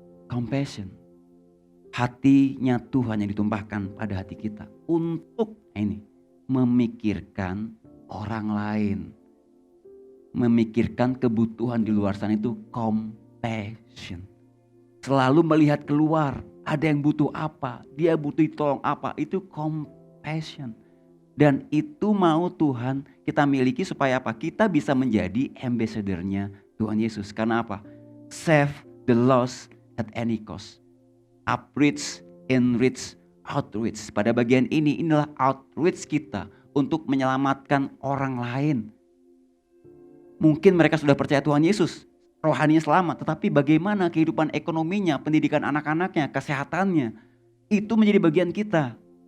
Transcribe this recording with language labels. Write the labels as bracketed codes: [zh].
[id] Compassion. Hatinya Tuhan yang ditumpahkan pada hati kita untuk memikirkan orang lain, memikirkan kebutuhan di luar sana, itu compassion. Selalu melihat keluar, ada yang butuh apa, dia butuh tolong apa, itu compassion. Dan itu mau Tuhan kita miliki supaya apa? Kita bisa menjadi ambassador-nya Tuhan Yesus. Karena apa? [en] Save the lost at any cost. Upreach, enrich, outreach. [id] Pada bagian ini, inilah outreach kita untuk menyelamatkan orang lain. Mungkin mereka sudah percaya Tuhan Yesus, rohaninya selamat, tetapi bagaimana kehidupan ekonominya, pendidikan anak-anaknya, kesehatannya, itu menjadi bagian kita.